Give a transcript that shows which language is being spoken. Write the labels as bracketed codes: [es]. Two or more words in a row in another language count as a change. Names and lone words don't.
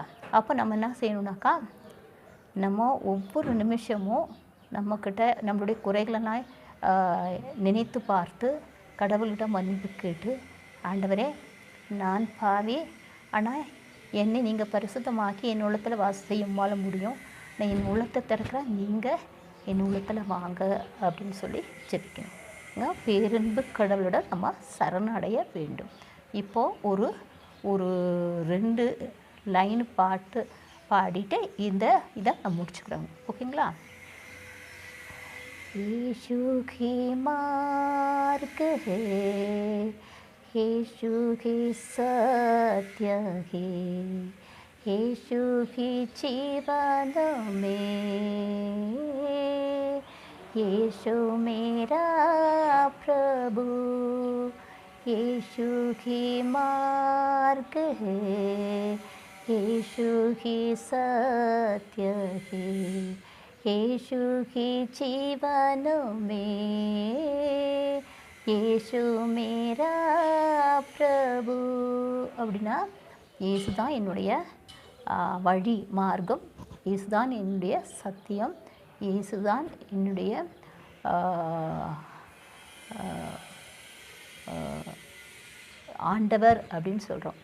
[ta] அப்போ நம்ம என்ன செய்யணுன்னாக்கா, நம்ம ஒவ்வொரு நிமிஷமும் நம்மக்கிட்ட நம்மளுடைய குறைகளெல்லாம் நினைத்து பார்த்து கடவுளிடம் மன்னிப்பு கேட்டு, ஆண்டவரே நான் பாவி, ஆனால் என்னை நீங்கள் பரிசுத்தமாக்கி என் உள்ளத்தில் வாசம் செய்ய வாழ முடியும், நான் என் உள்ளத்தை திறக்கிறேன், நீங்கள் என் உள்ளத்தில் வாங்க அப்படின்னு சொல்லி ஜெபிக்கணும். பேரன்பு கடவுளோட நம்ம சரணடைய வேண்டும். இப்போது ஒரு 2 லைன் பாட்டு பாடிட்டு இதை நான் முடிச்சுக்கிறேங்க. ஓகேங்களா? [hi] यीशु ही मार्ग है, यीशु ही सत्य है, यीशु ही जीवन में, यीशु मेरा प्रभु, यीशु ही मार्ग है, यीशु ही सत्य है, यीशु ही जीवन में, यीशु मेरा प्रभु. [ta] அப்படின்னா இயேசு தான் என்னுடைய வழி மார்க்கம், இயேசு தான் என்னுடைய சத்தியம், இயேசு தான் என்னுடைய ஆண்டவர் அப்படின்னு சொல்கிறோம்.